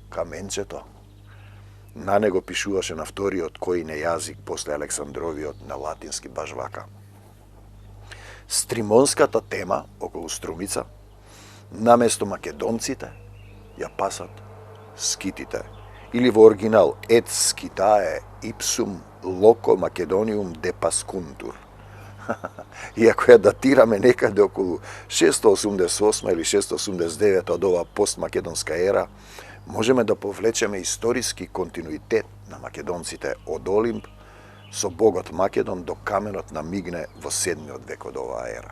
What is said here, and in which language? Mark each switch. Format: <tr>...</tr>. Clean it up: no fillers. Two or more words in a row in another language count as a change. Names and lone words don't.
<mk>На него пишуваше на вториот кој јазик после Александровиот на латински баш вака. Стримонската тема околу Струмица, наместо македонците, ја пасат скитите Или во оригинал</mk> <la>et skitae ipsum loco Macedonium depascuntur.</la> <mk>Иако ја датираме некаде околу 688 или 689 од оваа постмакедонска ера, можеме да повлечеме историски континуитет на македонците од Олимп со богот Македон до каменот на Мигне во 7 век од оваа ера.</mk>